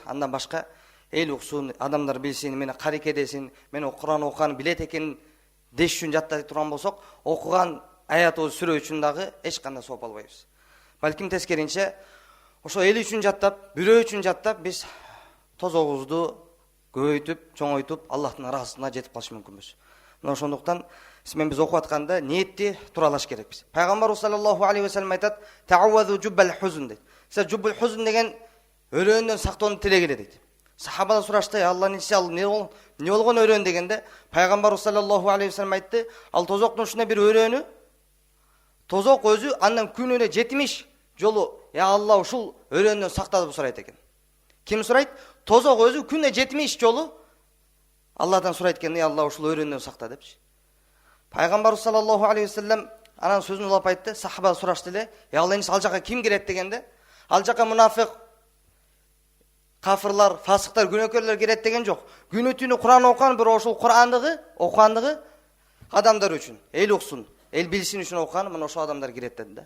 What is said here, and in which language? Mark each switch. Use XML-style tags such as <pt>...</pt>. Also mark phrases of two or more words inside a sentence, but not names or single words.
<ky>Андан башка эл уксун, адамдар билсин, мени карек эдесин, мен Куран окуган билет экенин деш үчүн жаттай турган болсок, окуган аятыбыз сүрө үчүн дагы эч кандай сооп албайбыз. Балким тескеринче ошо эл үчүн жаттап, бирөө үчүн жаттап биз тозогубузду көбөйтүп, чоңойтуп Аллахтын ыраазылыгына жетип калыш мүмкүнбүз. Мына ошондуктан мен окуп атканда ниетти туралаш керекпиз. Пайгамбар</ky> <ar>صلى الله عليه وسلم</ar> <ky>айтат:</ky> <ar>"تعوذوا جب الحزن"</ar> <ky>дейт. Сиз</ky> <ar>جب الحزن</ar> <ky>деген өрөөнөн сактоону тилегиле дейт. Сахабалар сурашты: "Алланын иши ал не болгон өрөөн?" дегенде Пайгамбар</ky> <ar>صلى الله عليه وسلم</ar> <ky>айтты: "Ал тозоктун ушундай бир өрөөнү, тозок өзү андан күнүнө 70 жолу я Алла ушул өрөөндөн сакта" деп сурайт экен. Ким сурайт? Тозок өзү күнүнө 70 жолу Алладан сурайт экен: "Я Алла ушул өрөөндөн сакта" депчи. Пайгамбар</ky> <ar>صلى الله عليه وسلم</ar> <ky>анан сөзүн улап айтты. Сахаба сурашты эле: "Ал жака ким кирет?" дегенде, ал жака мунафик, кафырлар, фасыктар, күнөөкөрлөр кирет деген жок. Күнү түнү Куран окуган, бирок ошол окугандыгы адамдар үчүн, эл уксун, эл билсин үчүн окуган, мына ошол адамдар кирет деди да.</ky>